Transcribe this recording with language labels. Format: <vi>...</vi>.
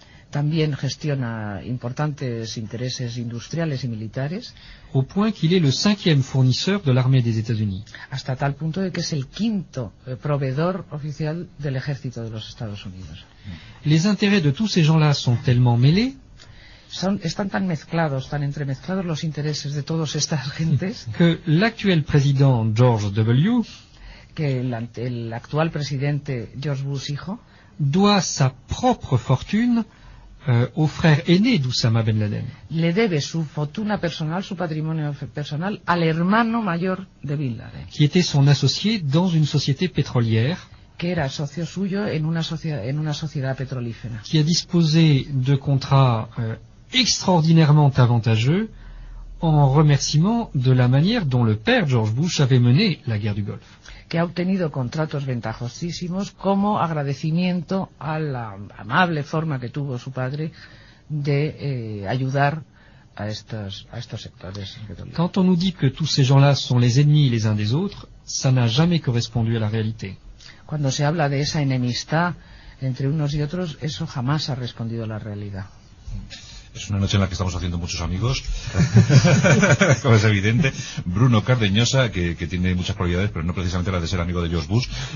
<es>También gestiona importantes intereses industriales y militares.</es> <fr>Au point qu'il est le cinquième fournisseur de l'armée des États-Unis.</fr> <es>Hasta tal punto de que es el quinto proveedor oficial del ejército de los Estados Unidos.</es> <fr>Les intérêts de tous ces gens-là sont tellement mêlés.</fr> <es>están tan mezclados, tan entremezclados los intereses de todas estas gentes que el actual presidente George W. que el actual presidente George Bush hijo</es> <fr>doit sa propre fortune au frère aîné d'Oussama Ben Laden.</fr> <es>Le debe su fortuna personal, su patrimonio personal, al hermano mayor de Bin Laden.</es> <fr>Qui était son associé dans une société pétrolière.</fr> <es>Que era socio suyo en una sociedad petrolífera.</es> <fr>Qui a disposé de contrats extraordinairement avantageux en remerciement de la manière dont le père George Bush avait mené la guerre du Golfe.</fr> <es>Que ha obtenido contratos ventajosísimos como agradecimiento a la amable forma que tuvo su padre de ayudar a estos sectores.</es> <fr>Quand on nous dit que tous ces gens-là sont les ennemis les uns des autres, ça n'a jamais correspondu à la réalité.</fr> <es>Cuando se habla de esa enemistad entre unos y otros, eso jamás ha respondido a la realidad. Es una noche en la que estamos haciendo muchos amigos, como es evidente. Bruno Cardeñosa, que tiene muchas cualidades, pero no precisamente la de ser amigo de George Bush.</es>